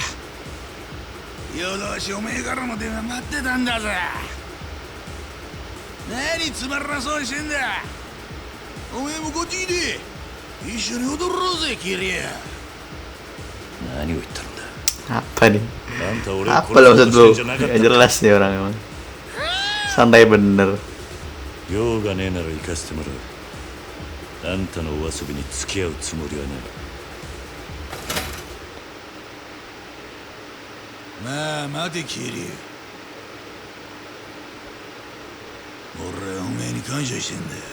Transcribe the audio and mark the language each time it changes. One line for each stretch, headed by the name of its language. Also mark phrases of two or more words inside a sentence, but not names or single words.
Japanese: 夜通しおめえからの電話待ってたんだぜ。何つまらなそうにしてんだ。おめえもこっち来て一緒に踊ろうぜキリア。何を言ったんだ。
Indonesian: Apa nih?
Japanese: あんた俺を
Indonesian: Apa
Japanese: 殺
Indonesian: lo
Japanese: そう
Indonesian: maksud
Japanese: と
Indonesian: lu?
Japanese: してんじゃなかった
Indonesian: Gak
Japanese: んだ。
Indonesian: jelas nih orang emang. Santai bener.
Japanese: 用がねえなら行かせてもらう。あんたのお遊びに付き合うつもりはない。まあ待てキリ。俺はおめえに感謝してんだよ。